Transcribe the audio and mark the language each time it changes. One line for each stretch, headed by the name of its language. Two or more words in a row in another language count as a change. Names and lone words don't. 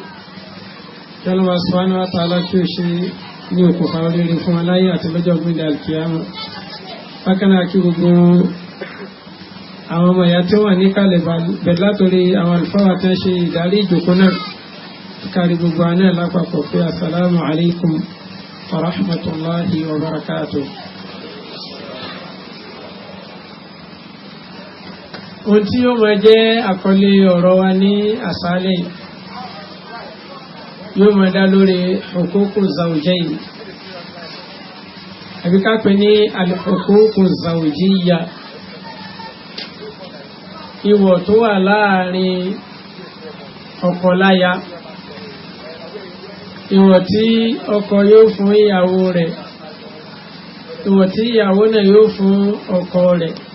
Yoruba: Kí Ọlọ́run
Arabic: سبحانه وتعالى
Yoruba: kí ó ṣe ní òkùnfà oríire fún aláyé àti lọ́jọ́ gbíndà alkiyama. Bákan náà kí gbogbo àwọn ọmọ ìyá tí wọ́n ní kalẹ̀ bẹ̀rẹ̀ látorí àwọn àlùfáà tí wọ́n ṣe ìdarí ìjókòó náà kárí gbogbo àná lápapọ̀ pé
Arabic: السلام عليكم ورحمة الله وبركاته.
Yoruba: Ohun tí ó máa jẹ́ àkọlé ọ̀rọ̀ wa ní àṣálẹ́ yóò máa dá lórí
Arabic: حقوق الزوجين,
Yoruba: àbí ká pè ní
Arabic: الحقوق الزوجية,
Yoruba: ìwọ̀ tó wà láàrin ọkọ láya, ìwọ̀ tí ọkọ yóò fún ìyàwó rẹ̀, ìwọ̀ tí ìyàwó náà yóò fún ọkọ rẹ̀.